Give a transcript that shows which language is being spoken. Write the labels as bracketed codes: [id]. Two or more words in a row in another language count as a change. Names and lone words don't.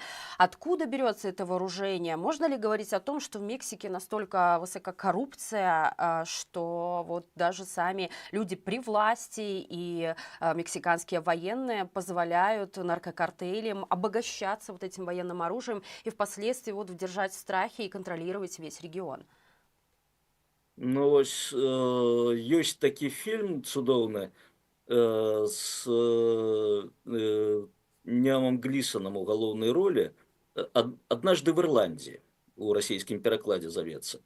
[ru] Откуда берется это вооружение? Можно ли говорить о том, что в Мексике настолько высока коррупция, что вот даже сами люди при власти и мексиканские военные позволяют наркокартелям обогащаться вот этим военным оружием и впоследствии вот держать в страхе и контролировать весь регион? [be] Ну, ось, ёсць такі фільм цудоўны з Нямом Глисоном у галоўнай ролі «Однажды в Ирландии», у расійскім перакладзе завецца.